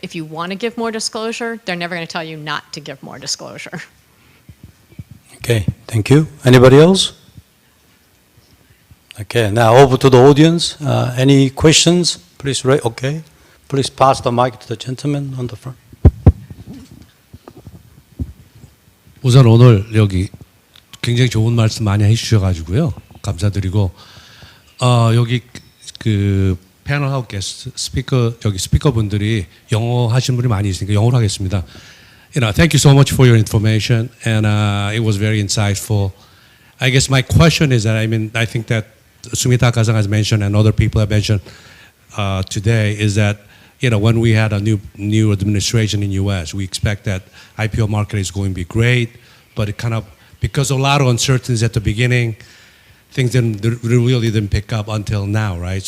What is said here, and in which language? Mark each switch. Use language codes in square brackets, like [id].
[en] If you want to give more disclosure, they're never going to tell you not to give more disclosure. Okay, thank you. Anybody else? Okay, now over to the audience. Any questions? Please raise. Okay, please pass the mic to the gentleman on the front. [ko] 우선 오늘 여기 굉장히 좋은 말씀 많이 해주셔가지고요. 감사드리고 여기 그 패널하고 게스트 스피커분들이 영어 하시는 분이 많이 있으니까 영어로 하겠습니다. [en] Thank you so much for your information, and it was very insightful. I guess my question is that I think that Sumita Kazang has mentioned and other people have mentioned today is that when we had a new administration in U.S., we expect that IPO market is going to be great, but it kind of, because of a lot of uncertainties at the beginning, things really didn't pick up until now, right?